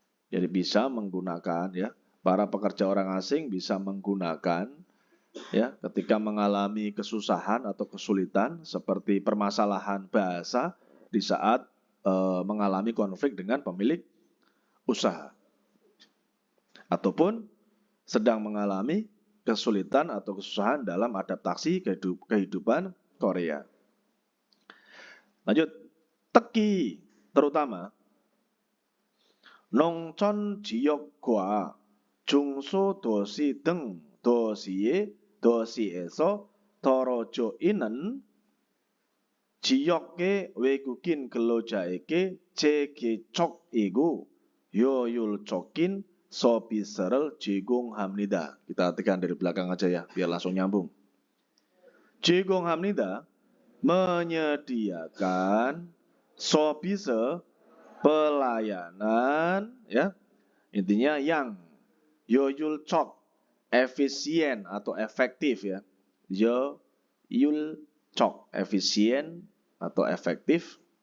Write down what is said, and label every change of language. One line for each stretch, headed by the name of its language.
Indonesian: Jadi bisa menggunakan, ya, para pekerja orang asing bisa menggunakan, ya, ketika mengalami kesusahan atau kesulitan seperti permasalahan bahasa di saat mengalami konflik dengan pemilik usaha, ataupun sedang mengalami kesulitan atau kesusahan dalam adaptasi kehidupan Korea.
Korean: Lanjut, 특히 terutama 농촌 지역과 중소도시 등 도시에서 떨어져 있는 지역의 외국인 근로자에게 재개척이고 효율적인 서비스를 제공합니다.
Indonesian: Kita artikan dari belakang aja ya, biar langsung nyambung. 제공합니다. Menyediakan 서비스 pelayanan, ya. Intinya yang 효율적, efisien atau efektif, ya. 효율적, efisien atau efektif.